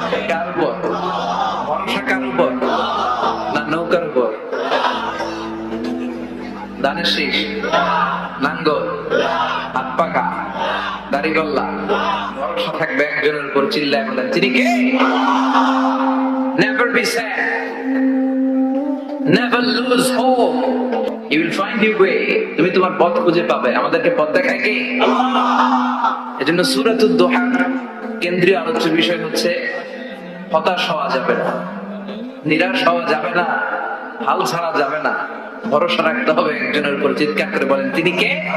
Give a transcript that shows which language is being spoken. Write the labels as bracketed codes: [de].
[bn] কার উপর ভরসা? কার উপর? না নৌকার উপর? ধানের শীষ, নাঙ্গল, হাত পাকা, দাড়িগোল্লা, ভরসা থাকবে একজনের উপর। চিল্লায় বলেন, তিনি কে? [en] Never be sad, never lose hope, you will find your way, [bn] তুমি তোমার পথ খুঁজে পাবে। আমাদেরকে পথ দেখায় কে? এজন্য সূরাতুদ দুহা কেন্দ্রীয় আলোচ্য বিষয় হচ্ছে হতাশ হওয়া যাবে না, নিরাশ হওয়া যাবে না, হাল ছাড়া যাবে না, ভরসা রাখতে হবে একজনের উপর। চিৎকার করে বলেন, তিনি কে?